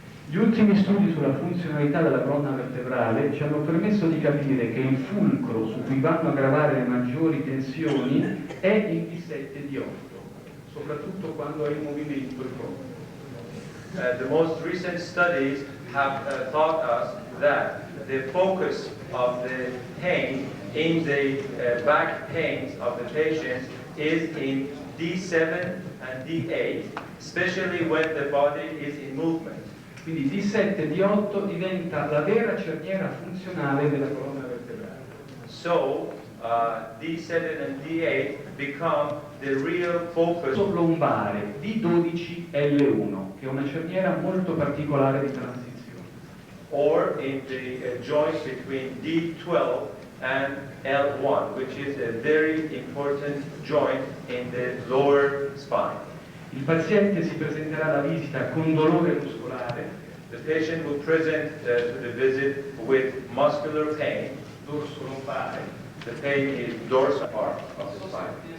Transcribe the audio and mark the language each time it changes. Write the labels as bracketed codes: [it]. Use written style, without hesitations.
[it] Gli ultimi studi sulla funzionalità della colonna vertebrale ci hanno permesso di capire che il fulcro su cui vanno a gravare le maggiori tensioni è il D7 di 8, soprattutto quando è in movimento il corpo. [en] The most recent studies have taught us that the focus of the pain in the back pains of the patients is in D7 and D8, especially when the body is in movement. [it] Quindi D7 e D8 diventa la vera cerniera funzionale della colonna vertebrale. [en] So D7 and D8 become the real focus. [it] Lombare D12L1, che è una cerniera molto particolare di transizione. [en] Or in the joint between D12 and L1, which is a very important joint in the lower spine. [it] Il paziente si presenterà alla visita con dolore muscolare. [en] The patient will present to the visit with muscular pain, [it] dorso lombare. [en] The pain is dorsal part of the spine.